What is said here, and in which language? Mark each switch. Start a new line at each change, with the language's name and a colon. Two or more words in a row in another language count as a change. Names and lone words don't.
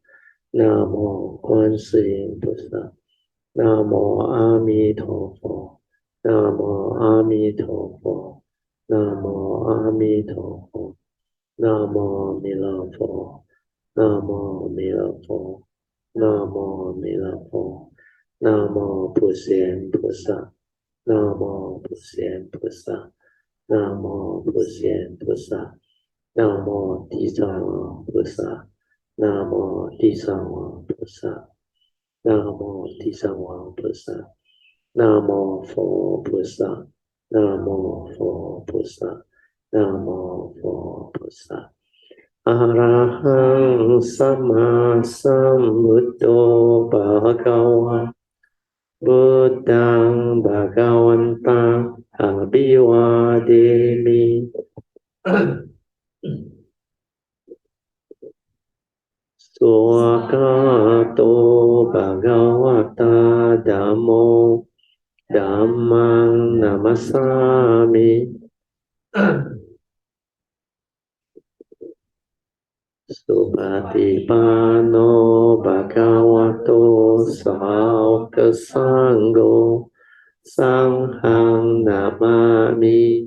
Chinese: 南无观世音菩萨，南无阿弥陀佛，南无阿弥陀佛，南无阿弥陀佛，南无弥勒佛，南无弥勒佛，南无弥勒佛，南无普贤菩萨，南无普贤菩萨，南无普贤菩萨，南无地藏王菩萨。南无地藏王菩萨，南无地藏王菩萨，南无佛菩萨，南无佛菩萨，南无佛菩萨。
Pali: อะระหังสัมมาสัมพุทโธภะคะวะพุทธังภะคะวันตังอะภิวาเทมิ สุขโตภะคะวะตาธัมโมธัมมังนัมมัสสามิสุปฏิปันโนภะคะวะโตสาวกสังโฆสังฆังนามามิ